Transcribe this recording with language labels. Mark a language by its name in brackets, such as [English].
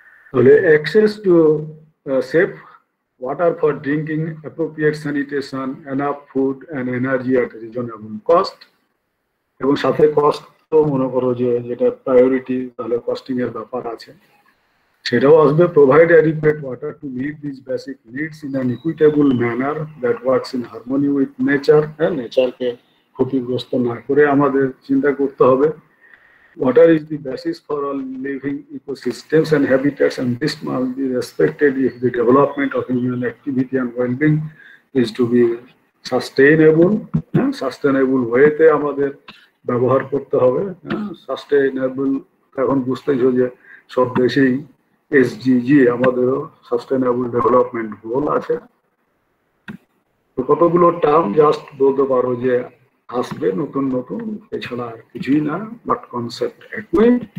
[Bangla] তাহলে access to safe [English] water for drinking, appropriate sanitation, enough food and energy at reasonable cost, [Bangla] এবং সাথে cost তো মনে করো যে যেটা প্রায়োরিটি, তাহলে কস্টিং এর ব্যাপার আছে, সেটাও আসবে। [English] Provide adequate water to meet this basic needs in an equitable manner that works in harmony with nature. [Bangla] হ্যাঁ, নেচারকে ক্ষতিগ্রস্ত না করে আমাদের চিন্তা করতে হবে। [English] Water is the basis for all living ecosystems and habitats, and this must be respected if the development of human activity and well-being is to be sustainable. [Bangla] Sustainable ওয়েতে আমাদের ব্যবহার করতে হবে। সাস্টেনেবল এখন বুঝতেছো যে সব দেশেই এসডিজি, আমাদেরও সাস্টেনেবল ডেভেলপমেন্ট গোল আছে। তো কতগুলো টার্ম জাস্ট বলতে পারো যে আসবে নতুন নতুন, এছাড়া আর কিছুই না, বাট কনসেপ্ট একই।